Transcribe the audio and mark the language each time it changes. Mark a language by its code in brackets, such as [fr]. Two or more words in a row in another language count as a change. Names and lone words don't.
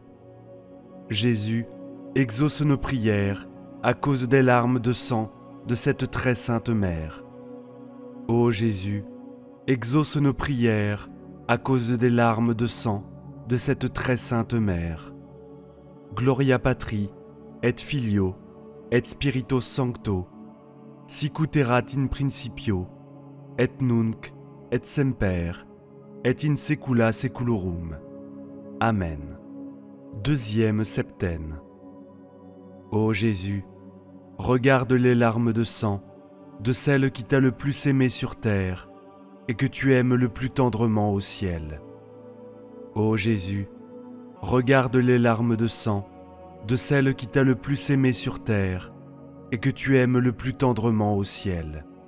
[fr] Jésus, exauce nos prières à cause des larmes de sang de cette très sainte Mère. Ô Jésus, exauce nos prières à cause des larmes de sang de cette très sainte Mère. [la] Gloria Patri, et Filio, et Spirito Sancto, sicut erat in principio, et nunc, et semper, et in saecula saeculorum. [fr] Amen. Deuxième septaine. Ô Jésus, regarde les larmes de sang de celle qui t'a le plus aimé sur terre et que tu aimes le plus tendrement au ciel. Ô Jésus, regarde les larmes de sang de celle qui t'a le plus aimé sur terre et que tu aimes le plus tendrement au ciel.